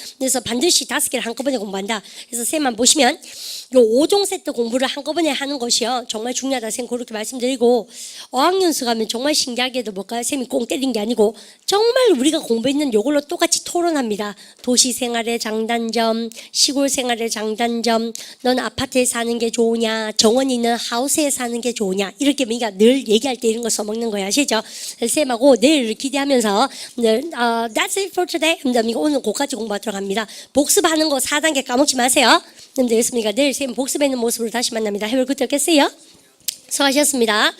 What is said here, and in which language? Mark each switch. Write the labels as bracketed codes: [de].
[ko] 그래서 반드시 5개를 한꺼번에 공부한다. 그래서 쌤만 보시면 요 5종 세트 공부를 한꺼번에 하는 것이요 정말 중요하다 쌤 그렇게 말씀드리고 어학연수 가면 정말 신기하게도 뭘까요? 쌤이 꽁 때린 게 아니고 정말 우리가 공부했는 요걸로 똑같이 토론합니다. 도시 생활의 장단점, 시골 생활의 장단점, 넌 아파트에 사는 게 좋으냐, 정원 있는 하우스에 사는 게 좋으냐 이렇게 우리가 늘 얘기할 때 이런 거 써먹는 거야 아시죠? 쌤하고 내일 기대하면서 [en] That's it for today. [ko] 오늘 그까지 공부하도록 합니다. 복습하는 거 4단계 까먹지 마세요. 됐습니까? 내일 쌤 복습하는 모습으로 다시 만납니다. [en] Have a good day. [ko] 수고하셨습니다.